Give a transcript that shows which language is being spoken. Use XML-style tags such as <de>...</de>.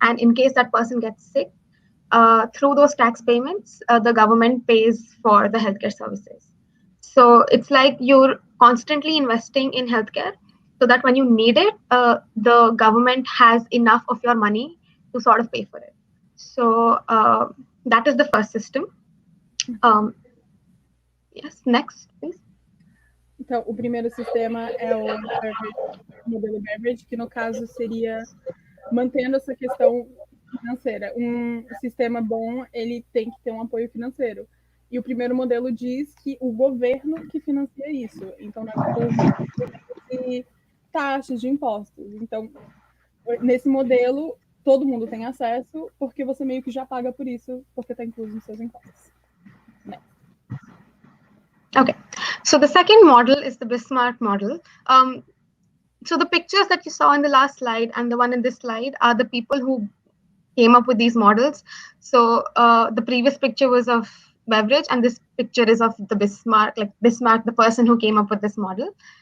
<en>And in case that person gets sick, through those tax payments, the government pays for the healthcare services. So it's like you're constantly investing in healthcare so that when you need it, the government has enough of your money to sort of pay for it. So that is the first system. Yes, next, please.</en> <pt>Então, o primeiro sistema é o modelo beverage, que no caso seria mantendo essa questão financeira. Um sistema bom, ele tem que ter um apoio financeiro. E o primeiro modelo diz que o governo que financia isso. Então, não é por de taxas, de impostos. Então, nesse modelo, todo mundo tem acesso, porque você meio que já paga por isso, porque está incluso nos seus impostos.</pt> <en>Okay, so the second model is the Bismarck model. So the pictures that you saw in the last slide and the one in this slide are the people who came up with these models. So the previous picture was of beverage, and this picture is of the Bismarck, like Bismarck, the person who came up with this model.</en>